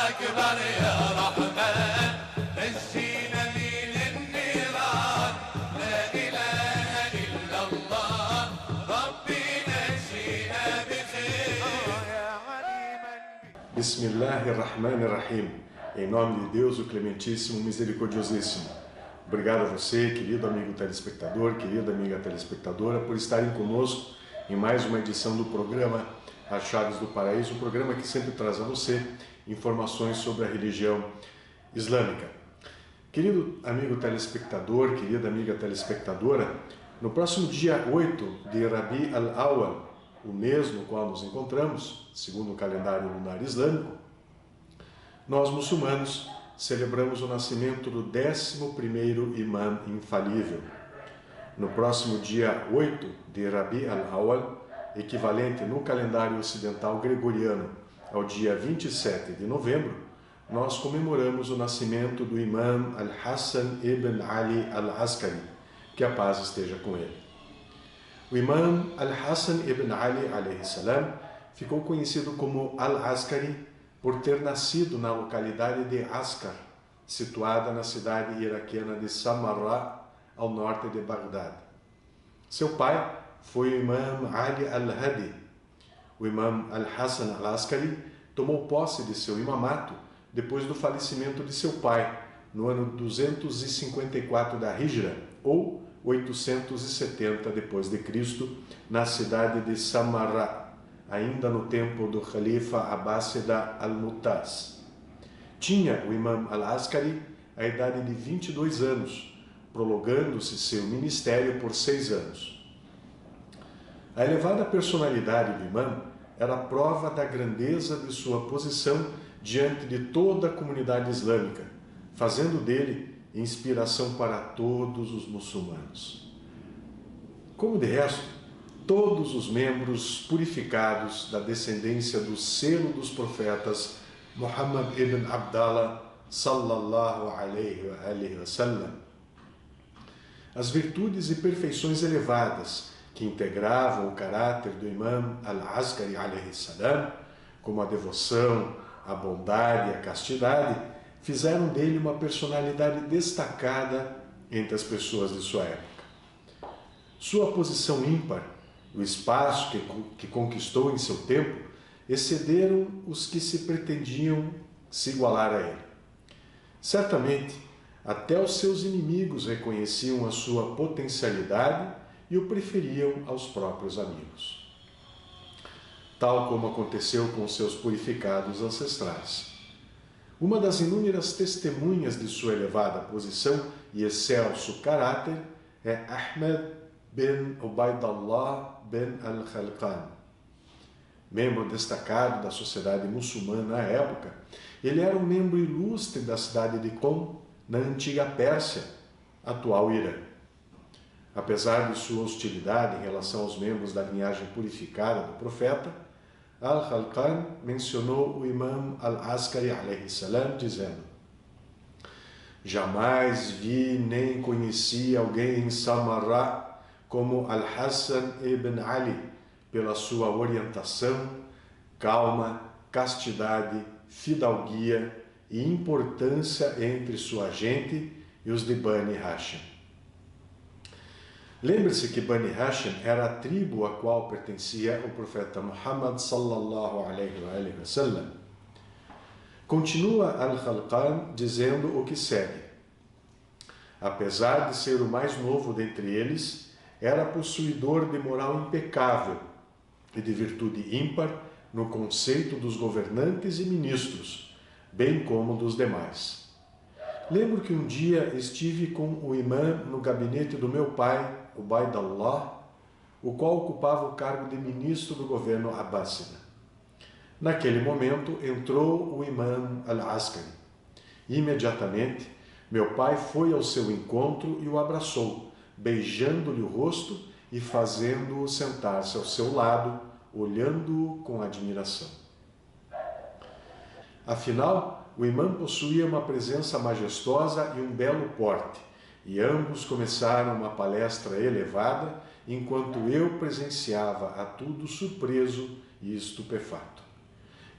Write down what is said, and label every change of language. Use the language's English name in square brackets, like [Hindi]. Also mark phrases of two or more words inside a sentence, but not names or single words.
[Arabic] أكبر يا رحمن نجينا من النيران لا إله إلا الله ربي نجينا بخير يا عليما. بسم الله الرحمن الرحيم. [Portuguese] Em nome de Deus, o Clementíssimo, Misericordiosíssimo. Obrigado a você, querido amigo telespectador, querida amiga telespectadora, por estarem conosco em mais uma edição do programa As Chaves do Paraíso, um programa que sempre traz a você informações sobre a religião islâmica. Querido amigo telespectador, querida amiga telespectadora, no próximo dia 8 de Rabi al-Awwal, o mês no qual nos encontramos, segundo o calendário lunar islâmico, nós muçulmanos celebramos o nascimento do 11º imã infalível. No próximo dia 8 de Rabi al-Awwal, equivalente no calendário ocidental gregoriano ao dia 27 de novembro, nós comemoramos o nascimento do imã al-Hassan ibn Ali al-Askari, que a paz esteja com ele. O imã al-Hassan ibn Ali [Arabic] عليه السلام [Portuguese] ficou conhecido como al-Askari por ter nascido na localidade de Askar, situada na cidade iraquiana de Samarra, ao norte de Bagdad. Seu pai foi o imã Ali al-Hadi. O imã al-Hassan al-Askari tomou posse de seu imamato depois do falecimento de seu pai, no ano 254 da Hijra, ou 870 d.C., na cidade de Samarra, ainda no tempo do Khalifa Abbásida al-Mu'taz. Tinha o imã al-Askari a idade de 22 anos, prolongando-se seu ministério por 6 anos. A elevada personalidade do imã era prova da grandeza de sua posição diante de toda a comunidade islâmica, fazendo dele inspiração para todos os muçulmanos. Como de resto, todos os membros purificados da descendência do selo dos profetas Muhammad ibn Abdallah [Arabic] صلى الله عليه وسلم. [Portuguese] As virtudes e perfeições elevadas que integravam o caráter do imã al-Askari [Arabic] عليه السلام, [Portuguese] como a devoção, a bondade e a castidade, fizeram dele uma personalidade destacada entre as pessoas de sua época. Sua posição ímpar, o espaço que conquistou em seu tempo, excederam os que se pretendiam se igualar a ele. Certamente, até os seus inimigos reconheciam a sua potencialidade e o preferiam aos próprios amigos. Tal como aconteceu com seus purificados ancestrais. Uma das inúmeras testemunhas de sua elevada posição e excelso caráter é Ahmed bin Ubaidallah bin al-Khalqan. Membro destacado da sociedade muçulmana à época, ele era um membro ilustre da cidade de Qom, na antiga Pérsia, atual Irã. Apesar de sua hostilidade em relação aos membros da linhagem purificada do profeta, al-Khalqan mencionou o imã al-Askari [Arabic] عليه السلام, [Portuguese] dizendo: jamais vi nem conheci alguém em Samarra como al-Hassan ibn Ali, pela sua orientação, calma, castidade, fidalguia e importância entre sua gente e os de Bani Hashim. Lembre-se que Bani Hashim era a tribo a qual pertencia o profeta Muhammad [Arabic] صلى الله عليه وسلم. [Portuguese] Continua al-Khalqan dizendo o que segue: apesar de ser o mais novo dentre eles, era possuidor de moral impecável e de virtude ímpar no conceito dos governantes e ministros, bem como dos demais. Lembro que um dia estive com o imã no gabinete do meu pai, Ubaidallah, o qual ocupava o cargo de ministro do governo Abbásida. Naquele momento entrou o imã al-Askari. Imediatamente, meu pai foi ao seu encontro e o abraçou, beijando-lhe o rosto e fazendo-o sentar-se ao seu lado, olhando-o com admiração. Afinal, o imã possuía uma presença majestosa e um belo porte, e ambos começaram uma palestra elevada, enquanto eu presenciava a tudo surpreso e estupefato.